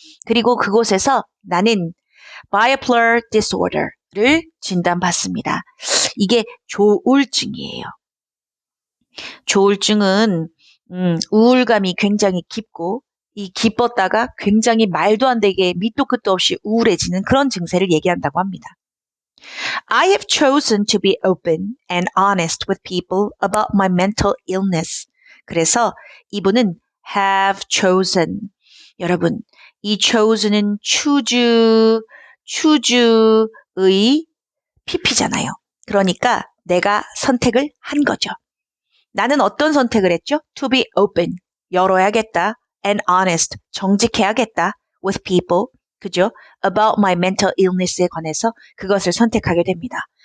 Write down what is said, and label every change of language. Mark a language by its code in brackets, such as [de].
[ko] 그리고 그곳에서 나는 bipolar disorder를 진단받습니다. 이게 조울증이에요. 조울증은 우울감이 굉장히 깊고 이 기뻤다가 굉장히 말도 안 되게 밑도 끝도 없이 우울해지는 그런 증세를 얘기한다고 합니다. [en] I have chosen to be open and honest with people about my mental illness. [ko] 그래서 이분은 have chosen. 여러분, 이 chosen은 choose의 pp잖아요. 그러니까 내가 선택을 한 거죠. 나는 어떤 선택을 했죠? [en] To be open, 열어야겠다. And honest, 정직해야겠다. With people, 그죠? [ko] About my mental illness 에 관해서 그것을 선택하게 됩니다.